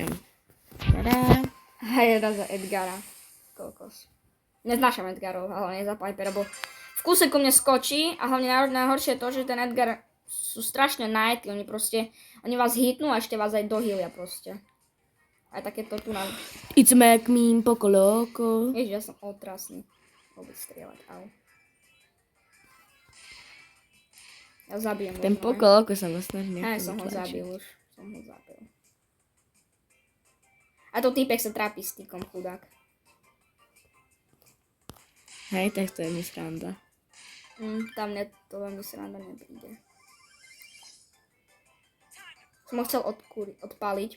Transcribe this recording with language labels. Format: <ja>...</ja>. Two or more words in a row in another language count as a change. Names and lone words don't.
<sk>Tada. Hej, raz za Edgara. Kokos. Neznášam Edgarov, hlavne za Piper, lebo v kúse ku mne skočí a hlavne najhoršie je to, že ten Edgar sú strašne najetí, oni vás hitnú a ešte vás aj dohýlia proste. Aj takéto tu na...</sk> <en>It's make me</en> <es>poco loco.</es> <sk>Ježiš, ja som otrasný. Vôbec strieľať, au. Ja zabijem Ten možno,</sk> <es>poco loco</es> <sk>sa ma snaží. aj som ho zabil už. A to týpek sa trápi s týkom, chudák. Hej, tak to je mi sranda. Tam to veľmi sranda nepríde. Som ho chcel odpaliť.</sk>